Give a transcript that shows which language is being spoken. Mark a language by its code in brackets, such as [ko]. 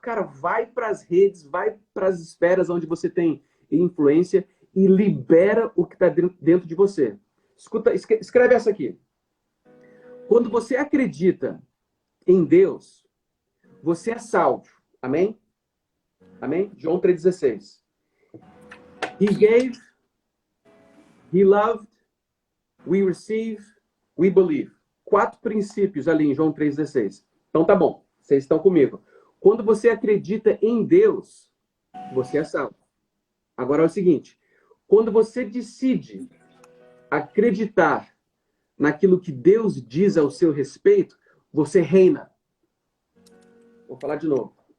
[pt] Cara, vai para as redes, vai para as esferas onde você tem influência e libera o que está dentro de você. Escuta, escreve essa aqui. Quando você acredita em Deus, você é salvo. Amém? Amém? João 3,16. [en] He gave, He loved, we receive, we believe. [pt] 4 princípios ali em João 3,16. Então tá bom, vocês estão comigo. Quando você acredita em Deus, você é salvo. Agora é o seguinte, quando você decide acreditar naquilo que Deus diz ao seu respeito, você reina. Vou falar de novo.